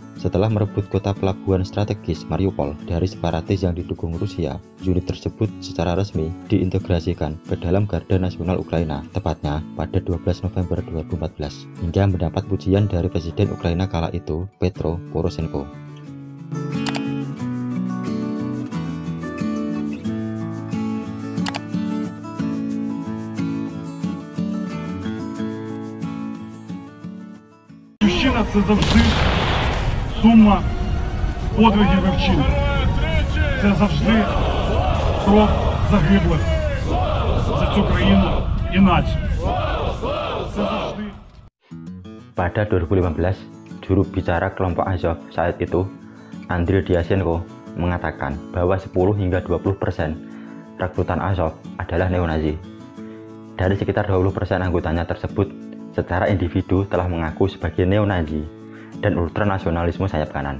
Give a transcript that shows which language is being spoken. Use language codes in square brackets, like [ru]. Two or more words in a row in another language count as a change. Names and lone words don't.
[id] Setelah merebut kota pelabuhan strategis Mariupol dari separatis yang didukung Rusia, unit tersebut secara resmi diintegrasikan ke dalam Garda Nasional Ukraina, tepatnya pada 12 November 2014, hingga mendapat pujian dari Presiden Ukraina kala itu, Petro Poroshenko. [uk] Це завжди сума подвигів і вчинків. Це завжди кров загиблих за цю країну і націю. Це завжди. [id] Pada 2015, juru bicara kelompok Azov saat itu, Andriy Dyachenko, mengatakan bahwa 10 hingga 20% rekrutan Azov adalah neonazi. Dari sekitar 20% anggotanya tersebut, secara individu telah mengaku sebagai neo-Nazi dan ultranasionalisme sayap kanan.